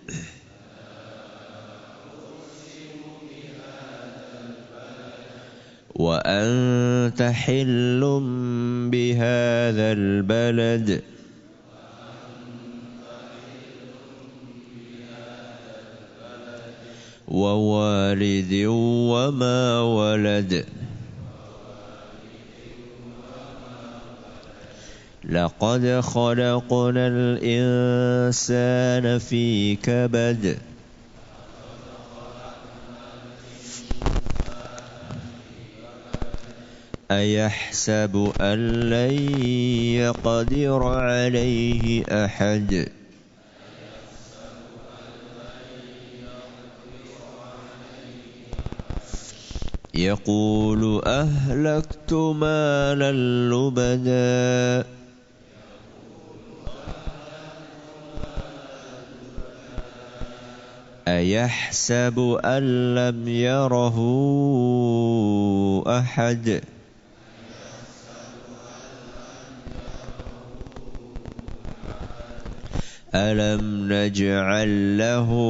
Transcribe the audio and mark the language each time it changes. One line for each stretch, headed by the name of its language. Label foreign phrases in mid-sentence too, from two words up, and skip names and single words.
Arabic: وأنت حل بهذا البلد ووالد وما ولد. لقد خلقنا الإنسان في كبد. أيحسب أن لن يقدر عليه أحد. يقول أهلكت مالا لبدا أيحسب أن لم يره أحد ألم نجعل له